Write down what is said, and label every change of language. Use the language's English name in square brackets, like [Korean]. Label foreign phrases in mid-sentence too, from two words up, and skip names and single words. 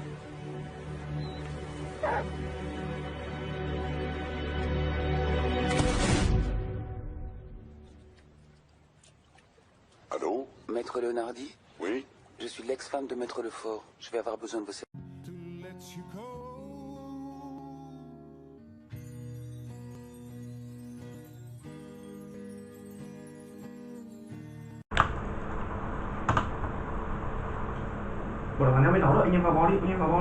[French] Allô? Maître Leonardi? Oui? Je suis l'ex-femme de Maître Lefort. Je vais avoir besoin de vos services. [Vietnamese] Ủa là bánh mới nấu rồi, anh em vào bò đi, anh em vào bò đi.